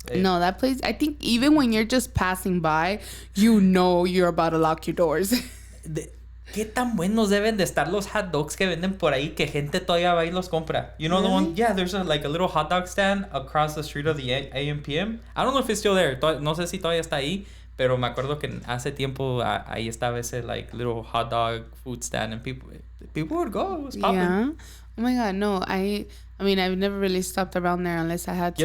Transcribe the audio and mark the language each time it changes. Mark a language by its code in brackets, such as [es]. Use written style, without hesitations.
[en] No, that place, I think even when you're just passing by, you're about to lock your doors. [es] ¿Qué tan buenos deben de estar los hot dogs que venden por ahí que gente todavía va y los compra? [en] You know the one? Yeah, there's a little hot dog stand across the street of the AMPM. I don't know if it's still there. [es] No sé si todavía está ahí, pero me acuerdo que hace tiempo ahí estaba ese [en] little hot dog food stand and people would go. It was popping. Yeah. Oh my God, no. I mean, I've never really stopped around there unless I had to.